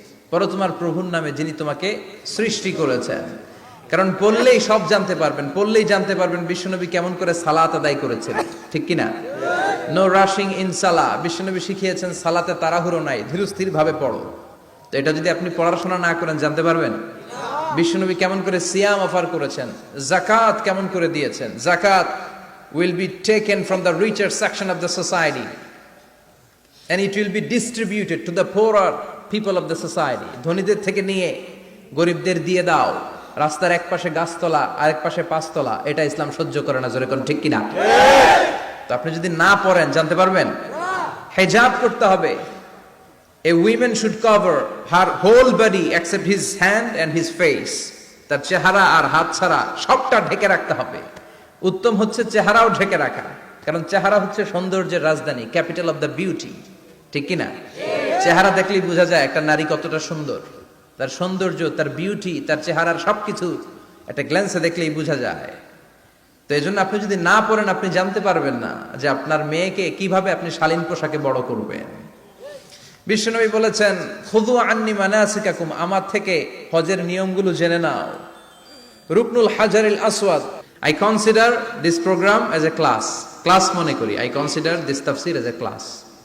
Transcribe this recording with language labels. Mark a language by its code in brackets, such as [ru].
[bn] পড়ো তোমার প্রভুর নামে যিনি তোমাকে সৃষ্টি করেছেন। কারণ পড়লেই সব জানতে পারবেন, পড়লেই জানতে পারবেন বিশ্বনবী কেমন করে সালাত আদায় করেছেন, ঠিক কিনা? [en] No rushing in সালাহ। [bn] বিশ্বনবী শিখিয়েছেন সালাতে তাড়াহুড়ো নাই, ধীরস্থির ভাবে পড়ো। তো এটা যদি আপনি পড়াশোনা না করেন জানতে পারবেন? বিশ্বনবী কেমন করে সিয়াম অফার করেছেন, জাকাত কেমন করে দিয়েছেন। [en] জাকাত will be taken from the richer section of the society and it will be distributed to the poorer people of the society. [bn] ধনীদের থেকে নিয়ে গরিবদের দিয়ে দাও। রাস্তার এক পাশে গাছতলা আর এক পাশে পাঁচতলা, এটা ইসলাম সহ্য করে না। জোরে কোন ঠিক কিনা? তো আপনি যদি না পড়েন জানতে পারবেন? হিজাব করতে হবে। [en] A woman should cover her whole body except his hand and his face. [bn] তার চেহারা আর হাত ছাড়া সবটা ঢেকে রাখতে হবে। উত্তম হচ্ছে চেহারাও ঢেকে রাখা, কারণ চেহারা হচ্ছে সৌন্দর্যের রাজধানী, ক্যাপিটাল অফ দ্য বিউটি, ঠিক কিনা? চেহারা দেখলেই বোঝা যায় একটা নারী কতটা সুন্দর। তার সৌন্দর্য, তার বিউটি, তার চেহারার সবকিছু একটা গ্ল্যান্সে দেখলেই বোঝা যায়। তো এই জন্য আপনি যদি না পড়েন আপনি জানতে পারবেন না যে আপনার মেয়েকে কিভাবে আপনি শালীন পোশাকে বড় করবেন। বিশ্বনবী বলেছেন, [ar] খুযু আন্নি মানাসিকাকুম, [bn] আমার থেকে হজের নিয়মগুলো জেনে নাও। [en] রুকনুল হাজারিল আসওয়াদ, I consider this program as a class. [bn] Class মনে করি। [en] I consider this tafsir as a class.